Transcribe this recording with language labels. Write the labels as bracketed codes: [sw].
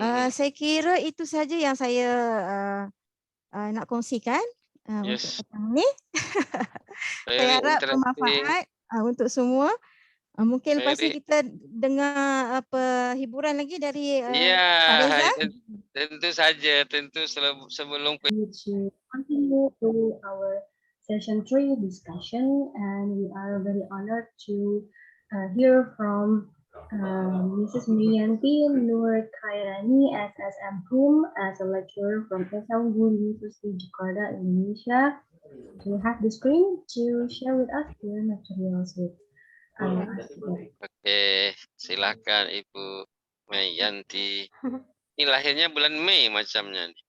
[ms] Saya kira itu saja yang saya nak kongsikan untuk petang ni. Saya harap bermanfaat untuk semua. Mungkin lepas ni kita dengar hiburan lagi dari Pak Reza. Tentu saja, sebelum [en] continue to our session 3 discussion, and we are very honored to hear from Mrs. Mirianti Nur Khairani, SSM PUM, as a lecturer from SL Unggul University Jakarta, Indonesia. You have the screen to share with us your materials with us. [ms] Oke, silakan Ibu Mirianti. Ini lahirnya bulan Mei macamnya.